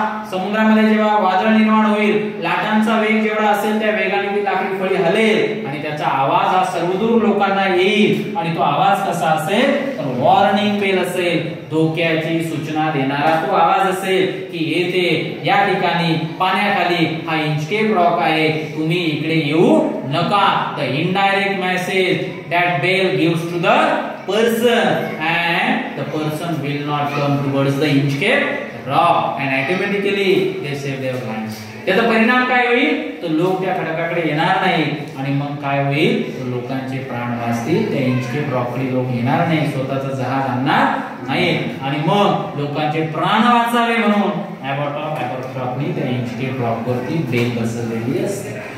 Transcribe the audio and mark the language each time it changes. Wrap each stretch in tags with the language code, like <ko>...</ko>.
<mr>समुद्रामध्ये जेव्हा वादळ निर्माण होईल, लाटांचा वेग जेवढा असेल त्या वेगाने ती लाकडी फळी हलेल आणि त्याचा आवाज हा सर्वदूर लोकांना येईल. आणि तो आवाज कसा असेल तर वॉर्निंग बेल असेल, धोक्याची सूचना देणारा तो आवाज असेल की येथे या ठिकाणी पाण्याखाली हा इंचकेप रॉक आहे, तुम्ही इकडे येऊ नका.</mr> <en>The indirect message that bell gives to the person and the person will not come towards the Inchcape rock and automatically they save their lives.</en> <mr>त्याचा परिणाम काय होईल तर लोक त्या खडकाकडे येणार नाही आणि मग काय होईल तर लोकांचे प्राण वाचतील. त्या इंचकेप रॉककडे लोक येणार नाही, स्वतःचं जहाज आणणार नाही आणि मग लोकांचे प्राण वाचावे म्हणून ॲबॉट ऑफ ॲबरथ्रॉपनी त्या इंचकेप रॉक वरती बेल बसवलेली असते.</mr>